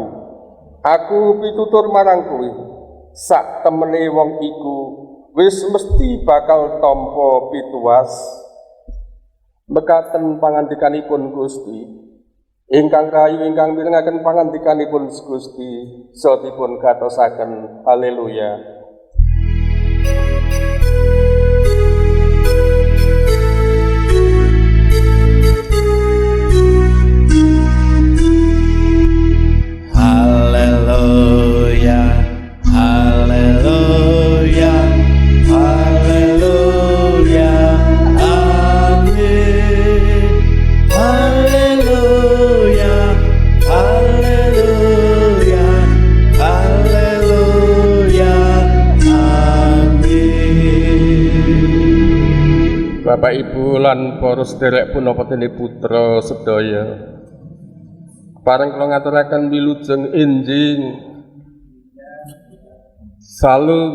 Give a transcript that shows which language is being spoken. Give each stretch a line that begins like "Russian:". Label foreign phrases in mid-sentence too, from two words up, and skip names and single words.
Javanese: Aku pitutur marang kowe sak temene wong iku wis mesti bakal tampa pituwas. Mekaten pangandikanipun Gusti ingkang rayu ingkang mirengaken pangandikanipun Gusti saha dipun gatosaken. Haleluya. Haleluya, haleluya, haleluya, amin. Haleluya, haleluya, haleluya, amin. Bapak Ibu lan para sedherek punapa dene putra sedaya. Pareng kula ngaturaken wilujeng enjing. Salam.